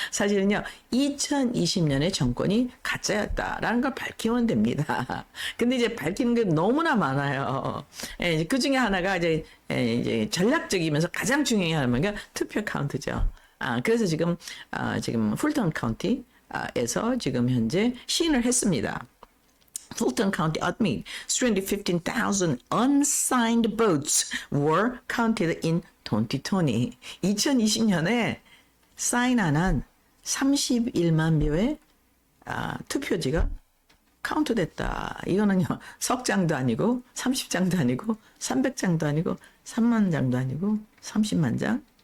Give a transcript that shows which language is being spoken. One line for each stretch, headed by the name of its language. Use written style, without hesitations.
Korean: 사실은요, 2020년에 정권이 가짜였다라는 걸 밝히면 됩니다. 근데 이제 밝히는 게 너무나 많아요. 그 중에 하나가 이제 전략적이면서 가장 중요한 게 투표 카운트죠. 그래서 지금 풀턴 카운티에서 지금 현재 시인을 했습니다.
English: Fulton County admit 315,000 unsigned votes were counted in 2020.
Korean: 2020년에 사인 안 한 31만 묘의 투표지가 카운트됐다. 이거는요, 석 장도 아니고 30장도 아니고 300장도 아니고 3만 장도 아니고 30만 장.